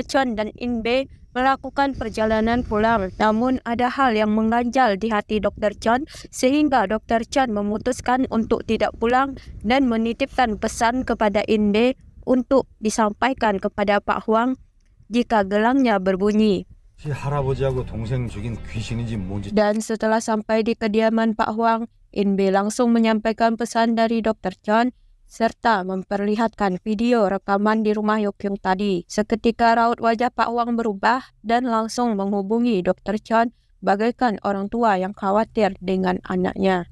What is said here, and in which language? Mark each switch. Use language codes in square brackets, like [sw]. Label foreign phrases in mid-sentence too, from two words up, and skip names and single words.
[id] John dan Inbe melakukan perjalanan pulang. Namun ada hal yang mengganjal di hati Dr. John sehingga Dr. John memutuskan untuk tidak pulang dan menitipkan pesan kepada Inbe untuk disampaikan kepada Pak Huang jika gelangnya berbunyi. [ko] 혹시 할아버지하고 동생 죽인 귀신인지 뭔지 [id] Dan setelah sampai di kediaman Pak Huang, Inbe langsung menyampaikan pesan dari Dr. Chon serta memperlihatkan video rekaman di rumah Yokyung tadi. Seketika raut wajah Pak Huang berubah dan langsung menghubungi Dr. Chon bagaikan orang tua yang khawatir dengan anaknya.